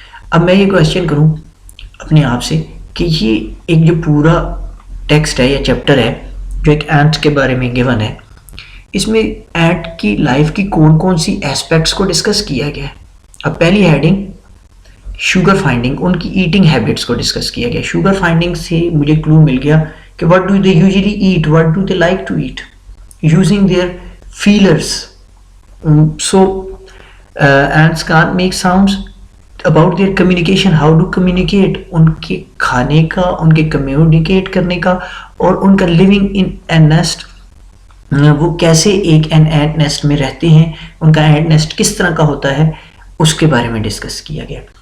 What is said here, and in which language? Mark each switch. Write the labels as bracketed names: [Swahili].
[Urdu] اب میں یہ کویسچن کروں اپنے آپ سے کہ یہ ایک جو پورا ٹیکسٹ ہے یا چیپٹر ہے جو ایک اینٹ کے بارے میں گیون ہے, اس میں اینٹ کی لائف کی کون کون سی ایسپیکٹس کو ڈسکس کیا گیا ہے. اب پہلی ہیڈنگ شوگر فائنڈنگ, ان کی ایٹنگ ہیبٹس کو ڈسکس کیا گیا. شوگر فائنڈنگ سے مجھے کلو مل گیا [English] کہ what do they usually eat, what do they like to eat, using their feelers. So ants can't make sounds. about their communication, how to communicate, [Urdu] ان کے کھانے کا, ان کے کمیونیکیٹ کرنے کا, اور ان کا [English] living in a nest, [Urdu] وہ کیسے ایک این اینٹ نیسٹ میں رہتے ہیں, ان کا اینٹ نیسٹ کس طرح کا ہوتا ہے, اس کے بارے میں ڈسکس کیا گیا.